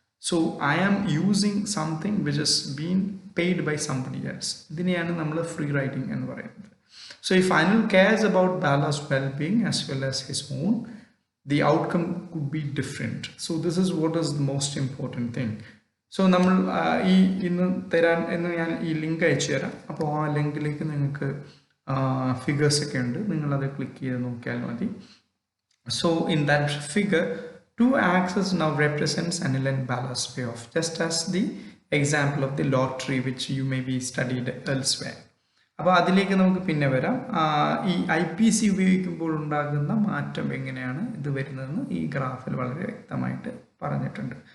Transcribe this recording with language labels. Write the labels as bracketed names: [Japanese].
[English] So I am using something which is being paid by somebody else. [Malayalam] ഇതിനെയാണ് നമ്മൾ free riding എന്ന് പറയുന്നത്. [English] So if Anil cares about Bala's well-being as well as his own, the outcome could be different. So this is what is the most important thing. [Malayalam] So നമ്മൾ ഇന്ന് ഞാൻ ഈ link അയച്ചു തരാം. അപ്പോൾ ആ ലിങ്കിലേക്ക് നിങ്ങൾക്ക് ഫിഗേഴ്സൊക്കെ ഉണ്ട്, നിങ്ങളത് ക്ലിക്ക് ചെയ്ത് നോക്കിയാൽ മതി. [English] So in that figure 2 axes now represents Anil and Bala's payoff, just as the example of the lottery which you may be studied elsewhere. [Malayalam] അപ്പോൾ അതിലേക്ക് നമുക്ക് പിന്നെ വരാം. ഈ IPC ഉപയോഗിക്കുമ്പോൾ ഉണ്ടാകുന്ന മാറ്റം എങ്ങനെയാണ് ഇത് വരുന്നതെന്ന് ഈ ഗ്രാഫിൽ വളരെ വ്യക്തമായിട്ട് പറഞ്ഞിട്ടുണ്ട്.